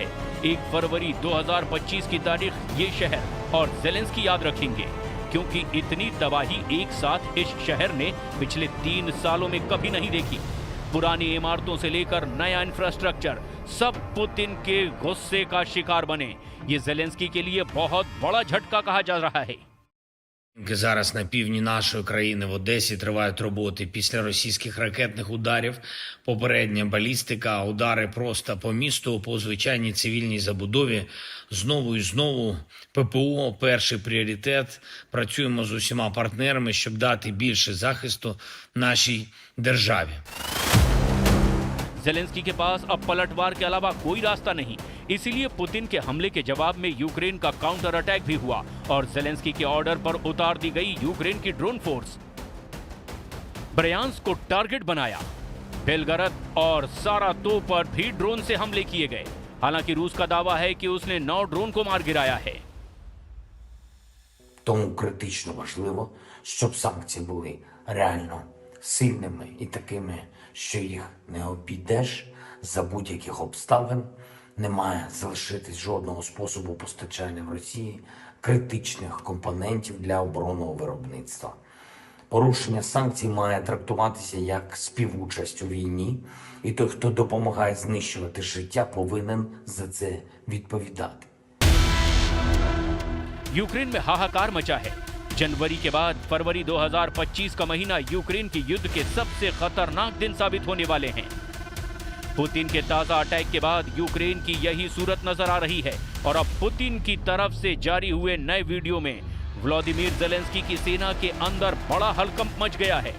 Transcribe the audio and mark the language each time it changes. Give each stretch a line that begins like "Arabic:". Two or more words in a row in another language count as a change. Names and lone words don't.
Hindi: 1 फरवरी 2025 की तारीख ये शहर और जेलेंस्की याद रखेंगे, क्योंकि इतनी तबाही एक साथ इस शहर ने पिछले 3 सालों में कभी नहीं देखी। पुरानी इमारतों से लेकर नया इंफ्रास्ट्रक्चर सब पुतिन के गुस्से का शिकार बने। ये जेलेंस्की के लिए बहुत बड़ा झटका कहा जा रहा है।
Ukrainian: Зараз на півдні нашої країни в Одесі тривають роботи після російських ракетних ударів. Попередня балістика, удари просто по місту, по звичайній цивільній забудові. Знову і знову ППО – перший пріоритет. Працюємо з усіма партнерами, щоб дати більше захисту нашій державі.
Hindi: जेलेंस्की के पास अब पलटवार के अलावा कोई रास्ता नहीं। इसीलिए पुतिन के हमले के जवाब में यूक्रेन का
English: counter attack
Hindi: भी हुआ और जेलेंस्की के ऑर्डर पर उतार दी गई यूक्रेन की
English: drone force.
Hindi: ब्रयांस्क को टारगेट बनाया। बेलगरद और सारातोव पर भी ड्रोन से हमले किए गए। हालांकि रूस का दावा है कि उसने 9 ड्रोन को मार गिराया है।
Ukrainian: Тому критично важливо, щоб санкції були реально сильними і такими, що їх не обійдеш за будь-яких обставин. Не має залишитись жодного способу постачання в Росії критичних компонентів для оборонного виробництва. Порушення санкцій має трактуватися як співучасть у війні, і той, хто допомагає знищувати життя, повинен за це відповідати.
Hindi: यूक्रेन में हाहाकार मचा है। जनवरी के बाद फरवरी 2025 का महीना यूक्रेन के युद्ध के सबसे खतरनाक दिन साबित होने वाले हैं। पुतिन के ताजा अटैक के बाद यूक्रेन की यही सूरत नजर आ रही है और अब पुतिन की तरफ से जारी हुए नए वीडियो में व्लादिमीर जेलेंस्की की सेना के अंदर बड़ा हड़कंप मच गया है।